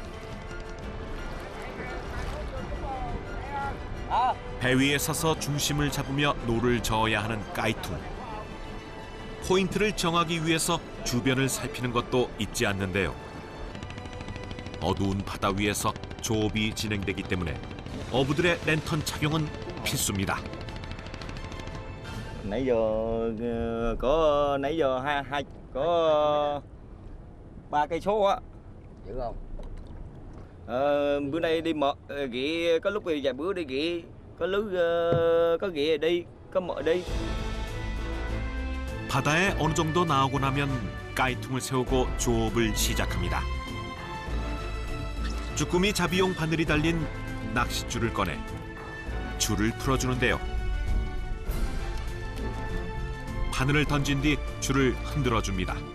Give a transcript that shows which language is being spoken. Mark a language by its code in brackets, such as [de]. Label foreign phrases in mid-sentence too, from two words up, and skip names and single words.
[ko] 배 위에 서서 중심을 잡으며 노를 저어야 하는 까이통. 포인트를 정하기 위해서 주변을 살피는 것도 잊지 않는데요. 어두운 바다 위에서 조업이 진행되기 때문에 어부들의 랜턴 착용은 필수입니다. [vi] Nãy giờ có 3 cây số á. Dữ không? Bữa nay đi mò ghị, có lúc vài bữa đi ghị, có lúc có ghị đi, có mò đi. [ko] 바다에 어느 정도 나오고 나면 까이통을 세우고 조업을 시작합니다. 쭈꾸미 잡이용 바늘이 달린 낚싯줄을 꺼내 줄을 풀어주는데요. 바늘을 던진 뒤 줄을 흔들어줍니다.